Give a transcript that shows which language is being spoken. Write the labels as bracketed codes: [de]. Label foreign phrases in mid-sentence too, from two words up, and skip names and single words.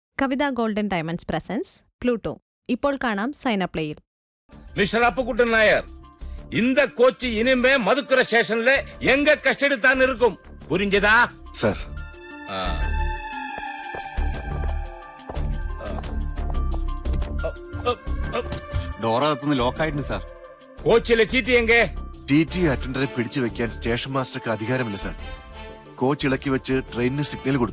[ml] കവിത ഗോൾഡൻ ഡയമണ്ട്സ് പ്രസൻസ് പ്ലൂട്ടോ. ഇപ്പോൾ കാണാം സൈനപ്ലേയിൽ. [ta] மிஸ்டர் அப்புக்குட்டன் நாயர், இந்த கோச்சு இனிமே மதுக்கரை ஸ்டேஷன்ல எங்க கஸ்டடி தான் இருக்கும், புரிஞ்சதா? சார். [ml] ഡോറകത്തുനിന്ന് ലോക്കായിട്ടുണ്ട് സാർ. കോച്ചിലെ ടി ടി എങ്കേ? ടി ടി അറ്റൻഡറെ പിടിച്ചു വെക്കാൻ സ്റ്റേഷൻ മാസ്റ്റർക്ക് അധികാരമില്ല സാർ. കോച്ച് ഇളക്കി വെച്ച് ട്രെയിനിന് സിഗ്നൽ കൊടുത്തു.